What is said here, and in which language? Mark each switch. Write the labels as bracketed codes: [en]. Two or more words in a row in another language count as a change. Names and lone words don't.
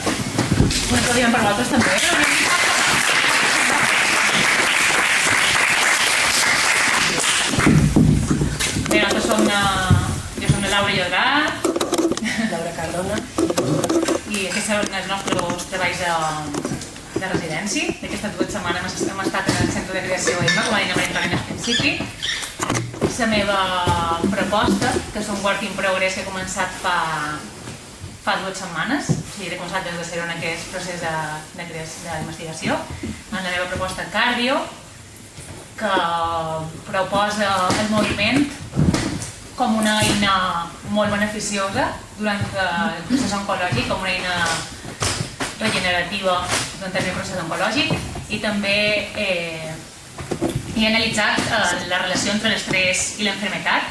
[ca] Una cosa diem per vosaltres també. Bé, nosaltres som jo som la Laura Llodrat. Laura Cardona. I aquests són els nostres treballs de residència. D'aquestes 2 setmanes hem estat en el Centre de Creació EMA, com ha dit la Maria Antònia al principi. La meva proposta, que és un [en] work in progress [ca] que he començat fa 2 setmanes, o sigui, he començat des de zero en aquest procés d'investigació, en la meva proposta cardio, que proposa el moviment com una eina molt beneficiosa durant el procés oncològic, com una eina regenerativa durant el procés oncològic, i també he analitzat la relació entre l'estrès i l'enfermetat.